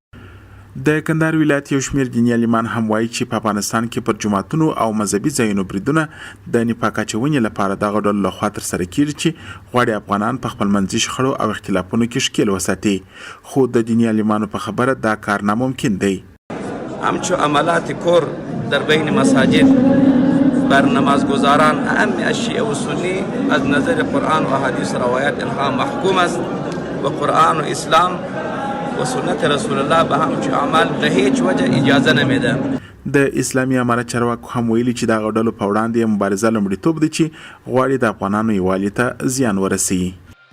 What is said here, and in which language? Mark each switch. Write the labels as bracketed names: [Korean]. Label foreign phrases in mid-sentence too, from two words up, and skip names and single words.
[Pashto] د کندهار ولایت یو شمېر دیني عالمان هم وایي چې په افغانستان کې پر جوماتونو او مذهبي ځایونو بریدونه د نفاق اچونې لپاره دغه ډلو لخوا ترسره کېږي چې غواړي افغانان په خپل منځي شخړو او اختلافونو کې ښکیل وساتي، خو د دیني عالمانو په خبره دا کار ناممکن دی. [Persian] همچو عملات کور در بین مساجد بر نمازگزاران اهم شیعه و سنی از نظر قرآن و حدیث روایت اینها محکوم است و قرآن و اسلام و سنت رسول الله به همچو عمل به هیچ وجه اجازه نمیده. [Pashto] د اسلامي امارت چارواکو هم ویلي چې دغه ډلو په وړاندې مبارزه لومړیتوب دی چې غواړي د افغانانو یووالي ته زیان ورسوي.